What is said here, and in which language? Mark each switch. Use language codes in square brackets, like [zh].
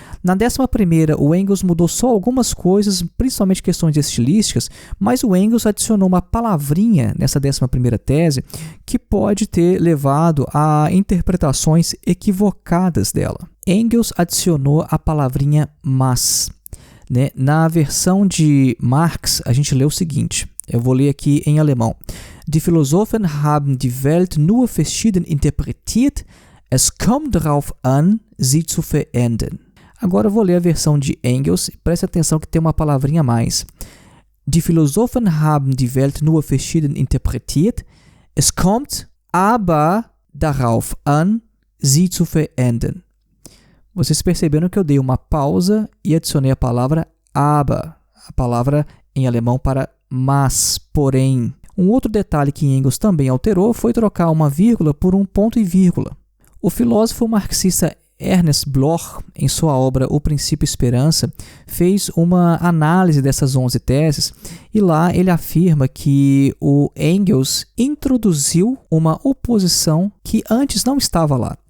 [pt] Na 11ª, o Engels mudou só algumas coisas, principalmente questões estilísticas, mas o Engels adicionou uma palavrinha nessa 11ª tese que pode ter levado a interpretações equivocadas dela. Engels adicionou a palavrinha mas, né? Na versão de Marx, a gente lê o seguinte, eu vou ler aqui em alemão. [de] Die Philosophen haben die Welt nur verschieden interpretiert, es kommt darauf an, sie zu verändern. [pt] Agora eu vou ler a versão de Engels, preste atenção que tem uma palavrinha a mais. [de] Die Philosophen haben die Welt nur verschieden interpretiert, es kommt aber darauf an, sie zu verändern. [pt] Vocês perceberam que eu dei uma pausa e adicionei a palavra aber, a palavra em alemão para mas, porém. Um outro detalhe que Engels também alterou foi trocar uma vírgula por um ponto e vírgula. O filósofo marxista Ernst Bloch, em sua obra O Princípio e Esperança, fez uma análise dessas 11 teses e lá ele afirma que o Engels introduziu uma oposição que antes não estava lá.